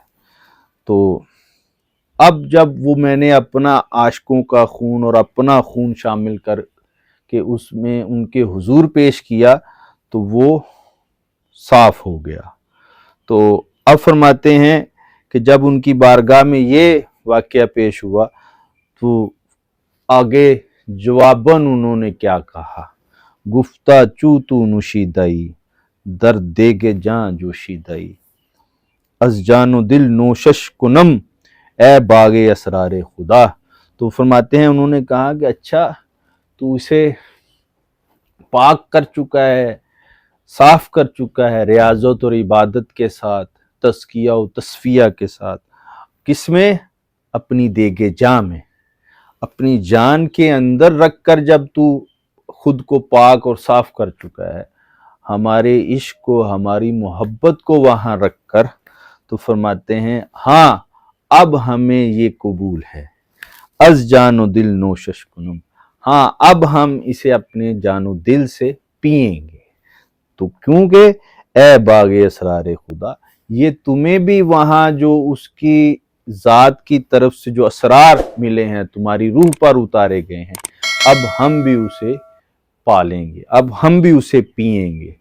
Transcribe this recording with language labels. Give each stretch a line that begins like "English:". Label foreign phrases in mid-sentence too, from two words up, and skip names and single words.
Urdu: تو اب جب وہ میں نے اپنا عاشقوں کا خون اور اپنا خون شامل کر کہ اس میں ان کے حضور پیش کیا تو وہ صاف ہو گیا۔ تو اب فرماتے ہیں کہ جب ان کی بارگاہ میں یہ واقعہ پیش ہوا تو آگے جواباً انہوں نے کیا کہا،
Persian: گفتہ چو تو نوشیدئی، در دیگ جاں جوشیدئی، از جان و دل نوشش کنم، اے باغ اسرار خدا۔
Urdu: تو فرماتے ہیں انہوں نے کہا کہ اچھا تو اسے پاک کر چکا ہے، صاف کر چکا ہے ریاضت اور عبادت کے ساتھ، تزکیہ و تصفیہ کے ساتھ، کس میں؟ اپنی دیگ جاں میں، اپنی جان کے اندر رکھ کر جب تو خود کو پاک اور صاف کر چکا ہے، ہمارے عشق کو، ہماری محبت کو وہاں رکھ کر، تو فرماتے ہیں ہاں اب ہمیں یہ قبول ہے،
Persian: از جان و دل نوشش کنم،
Urdu: ہاں اب ہم اسے اپنے جان و دل سے پئیں گے۔ تو کیونکہ
Persian: اے باغ اسرار خدا،
Urdu: یہ تمہیں بھی وہاں جو اس کی ذات کی طرف سے جو اسرار ملے ہیں، تمہاری روح پر اتارے گئے ہیں، اب ہم بھی اسے پالیں گے، اب ہم بھی اسے پئیں گے۔